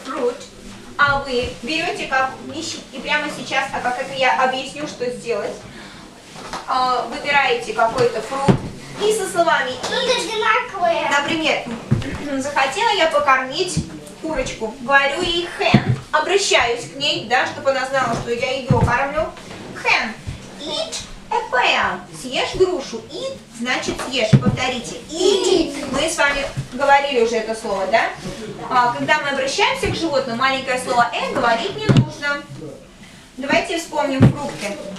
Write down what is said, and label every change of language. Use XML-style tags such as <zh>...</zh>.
<ru>fruit, а вы берете как вещи, и прямо сейчас, так как это я объясню, что сделать, выбираете какой-то фрукт и со словами Ну, это одинаковые. например, захотела я покормить курочку, говорю ей hen, обращаюсь к ней, да, чтобы она знала, что я ее кормлю.</ru> <en>Hen, eat a pear,</en> <ru>съешь грушу. Eat значит съешь, повторите.</ru> <en>Eat.</en> <ru>Мы с вами говорили уже это слово, да? Когда мы обращаемся к животному, маленькое слово говорить не нужно. Давайте вспомним фрукты.</ru>